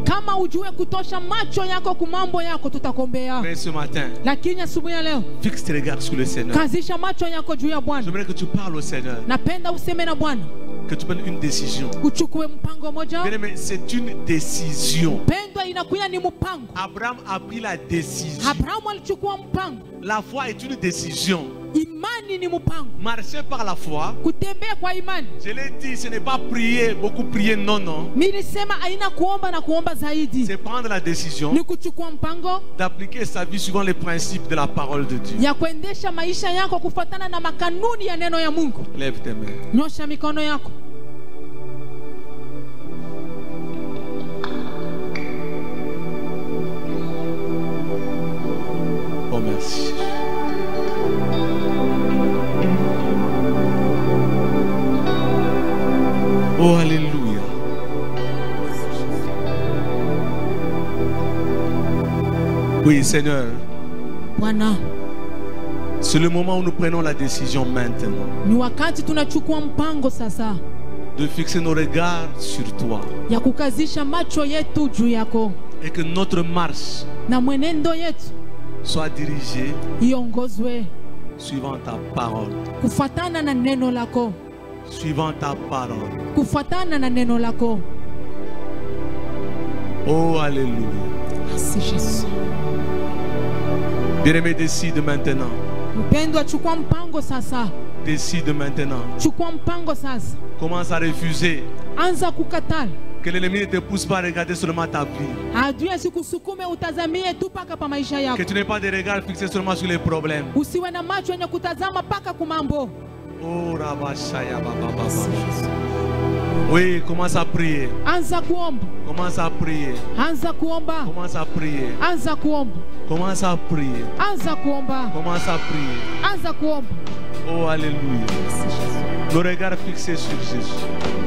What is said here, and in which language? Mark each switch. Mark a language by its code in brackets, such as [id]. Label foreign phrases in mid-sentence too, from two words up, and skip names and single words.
[sw] Kama ujue kutosha macho yako kumambo yako, tutakombea. [fr] Mais ce matin, [sw] Lakini asubuhi ya leo, [fr] fixe tes regards sur le Seigneur. [sw] kazisha macho yako juu ya Bwana. [fr] J'aimerais que tu parles au Seigneur. [sw] Napenda useme na Bwana, [fr] Que tu prennes une décision. [sw] uchukue mpango moja. [fr] Bien aimé, c'est une décision. [sw] Pendwa inakuya ni mpango. [fr] Abraham a pris la décision. [sw] Abrahamu alichukua mpango. [fr] La foi est une décision. [sw] Imani ni mpango. [fr] Marcher par la foi, [sw] Kutembea kwa imani. [fr] je l'ai dit, ce n'est pas prier, beaucoup prier, non, non. [sw] Nilisema haina kuomba na kuomba zaidi. [fr] C'est prendre la décision [sw] Ni kuchukua mpango [fr] d'appliquer sa vie suivant les principes de la parole de Dieu. [sw] ya kuendesha maisha yako kufuatana na makanuni ya neno ya Mungu. [fr] Lève tes mains. [sw] Nyosha mikono yako. [fr] Oh, merci. Oh, alléluia. Oui, Seigneur, [sw] Bwana, [fr] c'est le moment où nous prenons la décision maintenant [sw] ni wakati tunachukua mpango sasa [fr] de fixer nos regards sur toi [sw] ya kukazisha macho yetu juu yako, [fr] et que notre marche [sw] na mwenendo yetu [fr] soit dirigée [sw] iongozwe [fr] suivant ta parole. [sw] kufuatana na neno lako, [fr] Suivant ta parole. [sw] kufuatana na neno lako. [fr] Oh, alléluia. Merci Yesu. Bien-aimé, décide maintenant. [sw] Mpendwa, chukua mpango sasa, [fr] Décide maintenant. [sw] chukua mpango sasa. [fr] Commence à refuser. [sw] Anza kukatala. [fr] Que l'ennemi ne te pousse pas à regarder seulement ta vie. [sw] Adui asikusukume utazamie tu paka pa maisha yako. [fr] Que tu n'aies pas de regard fixé seulement sur les problèmes. [sw] Usiwe na macho yenye kutazama paka kumambo. Oh, Rabashaya Baba Baba. [fr] Oui, commence à prier. [sw] Anza kuomba. [fr] Commence à prier. [sw] Anza kuomba. [fr] Commence à prier. [sw] Anza kuomba. [fr] Commence à prier. [sw] Anza kuomba. [fr] Commence à prier. [sw] Anza kuomba. [fr] Oh, alléluia. Nos regards fixés sur Jésus.